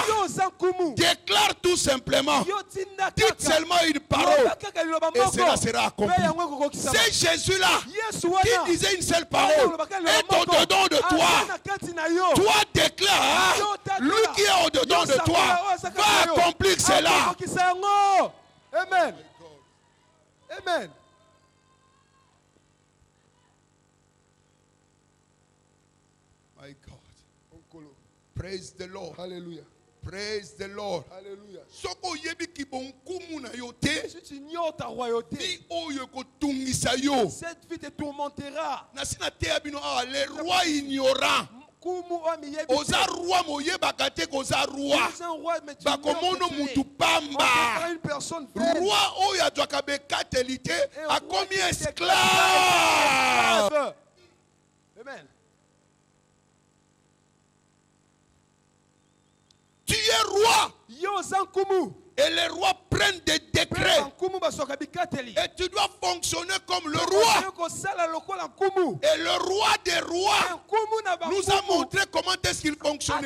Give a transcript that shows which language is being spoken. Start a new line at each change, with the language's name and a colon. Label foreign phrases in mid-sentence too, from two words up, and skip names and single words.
French: Déclare tout simplement. Dites seulement une parole et cela sera accompli. C'est Jésus-là qui disait une seule parole est au-dedans de toi. Toi déclare, lui qui est au-dedans de toi va accomplir cela.
English: Amen. Amen. My God. Praise the Lord. Hallelujah. Praise the Lord. Hallelujah.
Lingala: Soko yebi ki bonkumu na yo te.
French: Si tu ignores ta royauté,
Lingala: ni oyo ko tungisa yo.
French: Cette vie te tourmentera.
Lingala: Na sina te abino
French: les rois ignorants.
Lingala: Oza roi moyebaka te koza roi. Bakomono mutu pamba. Roi oyo azwaka bekateli te akomi esclave.
French: Amen. Tu es roi. Et les rois prennent des décrets. Et tu dois fonctionner comme le roi. Et le roi des rois nous a montré comment est-ce qu'il fonctionnait.